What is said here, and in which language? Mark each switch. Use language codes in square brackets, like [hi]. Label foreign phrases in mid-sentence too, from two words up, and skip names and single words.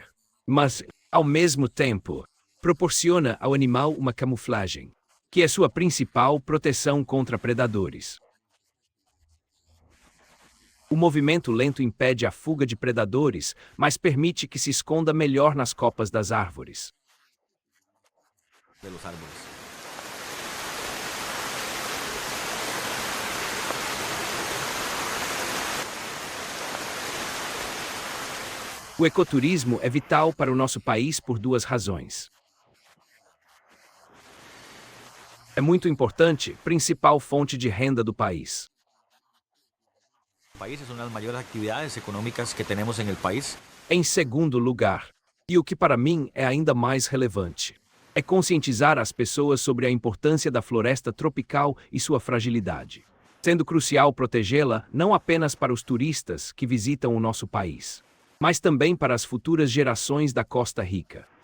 [pt] Mas, ao mesmo tempo, proporciona ao animal uma camuflagem, que é sua principal proteção contra predadores. O movimento lento impede a fuga de predadores, mas permite que se esconda melhor nas copas das árvores. [es] De los árboles. [pt] O ecoturismo é vital para o nosso país por duas razões. É muito importante, principal fonte de renda do país. [es] El país es una de las mayores actividades económicas que tenemos en el país. [pt] Em segundo lugar, e o que para mim é ainda mais relevante, é conscientizar as pessoas sobre a importância da floresta tropical e sua fragilidade, sendo crucial protegê-la não apenas para os turistas que visitam o nosso país, mas também para as futuras gerações da Costa Rica.